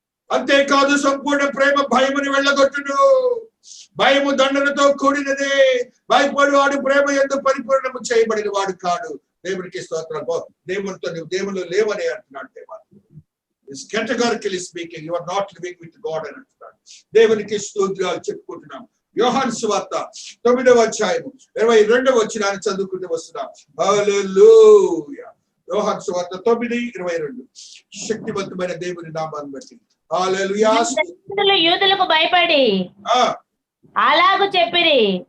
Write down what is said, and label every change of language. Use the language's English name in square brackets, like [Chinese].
[Telugu] అంతేకాదు సంపూర్ణ ప్రేమ భయముని వెళ్ళగొట్టును. భయము దండనతో కూడినదే. భయపడు వాడు ప్రేమ యందు పరిపూర్ణము చేయబడిన వాడు కాడు. దేవునికి స్తోత్రం. దేవునితో నువ్వు దేవుళ్ళు లేవని అంటున్నాడు దేవా. [English] Categorically speaking, you are not living with God [Telugu] అని అంటున్నాడు. దేవునికి స్తోత్రాలు చెప్పుకుంటున్నాం. యోహాను సువార్త 9వ అధ్యాయము 22వ వచనాన్ని చదువుకుంటూ వస్తున్నాం. హల్లెలూయా. యోహాను సువార్త 9:22. శక్తివంతమైన దేవుని నామాన్ని బట్టి హల్లెలూయా. యూదులకు భయపడి అలాగు చెప్పిరి.